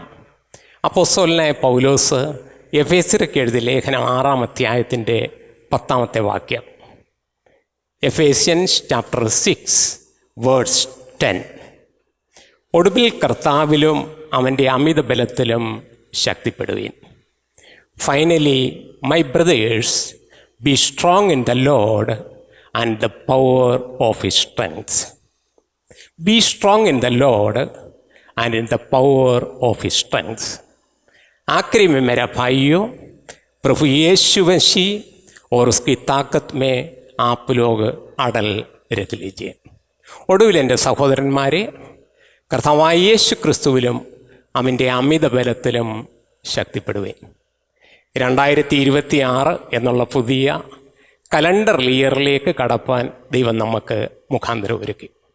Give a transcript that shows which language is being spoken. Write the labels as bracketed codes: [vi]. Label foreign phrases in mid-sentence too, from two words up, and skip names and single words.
[ml] അപ്പോസ്തലനായ പൗലോസ് എഫേസ്യർക്ക് എഴുതിയ ലേഖനം 6-ാം അധ്യായത്തിൻ്റെ 10-ാമത്തെ വാക്യം. [en] Ephesians chapter 6 verse 10. [ml] ഒടുവിൽ കർത്താവിലും അവൻ്റെ അമിത ബലത്തിലും ശക്തിപ്പെടുവീൻ. [en] Finally my brothers, be strong in the Lord and the power of his strength. Be strong in the Lord and in the power of his strength. [hi] आखिरी में मेरा भाइयों, प्रभु यीशु मसीह और उसकी ताकत में आप लोग अड़ल रख लीजिए. [ml] ഒടുവിൽ എൻ്റെ സഹോദരന്മാരെ, കർത്താവായ യേശു ക്രിസ്തുവിലും അവൻ്റെ അമിത ബലത്തിലും ശക്തിപ്പെടുവേൻ. 2026 എന്നുള്ള പുതിയ [en] calendar year [ml] കടപ്പാൻ ദൈവം നമുക്ക് മുഖാന്തരം ഒരുക്കി.